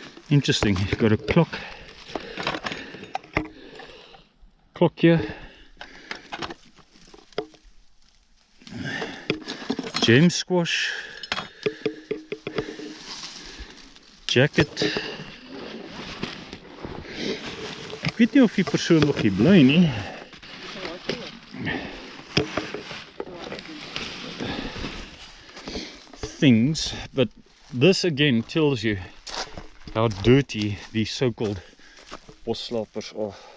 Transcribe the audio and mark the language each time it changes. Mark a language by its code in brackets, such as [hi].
[en] Interesting, you've got a clock here, gem squash, jacket. [af] Ek weet nie of die persoon nog hier bly nie. [en] Things, but this again tells you how dirty these so-called Bosslapers are.